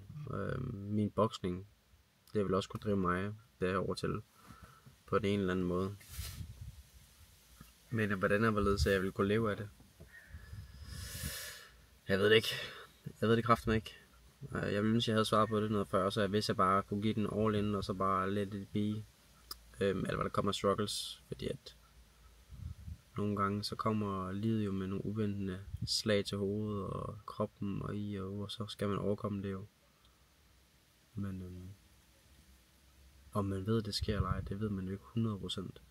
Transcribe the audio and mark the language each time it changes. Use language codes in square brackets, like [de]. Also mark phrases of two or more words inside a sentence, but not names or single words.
[da] Min boksning, det vil også kunne drive mig derover til på den ene eller anden måde. Men hvordan er hvorledes, at jeg vil kunne leve af det? Jeg ved det ikke. Jeg ved det kraftigt ikke. Jeg ville ønske, jeg havde svaret på det noget før, så hvis jeg bare kunne give den [en] all in, [da] og så bare [en] let it be. [da] Eller hvad der kommer struggles, fordi at nogle gange så kommer livet jo med nogle uventende slag til hovedet og kroppen og så skal man overkomme det jo. Men om man ved det sker eller ej, det ved man jo ikke 100%.